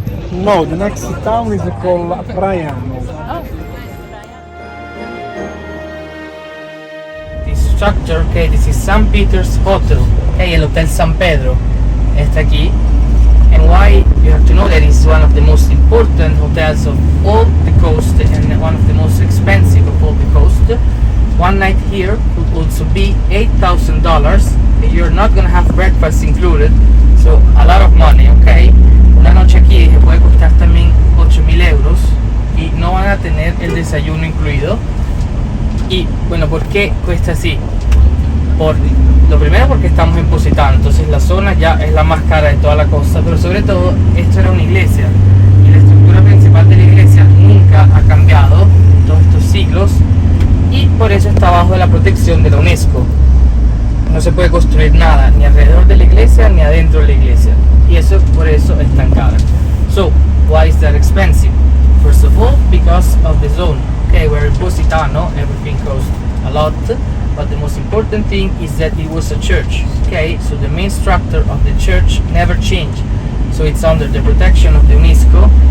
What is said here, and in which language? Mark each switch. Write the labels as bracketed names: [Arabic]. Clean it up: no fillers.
[English] No, the next town is called Praiano. This structure, okay, this is St. Peter's Hotel, okay, [Spanish] el Hotel San Pedro está aquí. [English] And why you have to know that it's one of the most important hotels of all the coast and one of the most expensive of all the coast. One night here would also be $8,000. You're not gonna have breakfast included, so a lot of money, okay. [Spanish] Una noche aquí que puede costar también 8.000 euros y no van a tener el desayuno incluido. Y bueno, ¿por qué cuesta así? Lo primero porque estamos en Positano, entonces la zona ya es la más cara de toda la costa, pero sobre todo esto era una iglesia y la estructura principal de la iglesia nunca ha cambiado en todos estos siglos y por eso está bajo la protección de la UNESCO. No se puede construir nada ni alrededor de la iglesia ni adentro de la iglesia y eso por eso es tan cara. [English] So, why is that expensive? First of all, because of the zone. Okay, where in Positano everything costs a lot. But the most important thing is that it was a church, okay? So the main structure of the church never changed. So it's under the protection of the UNESCO.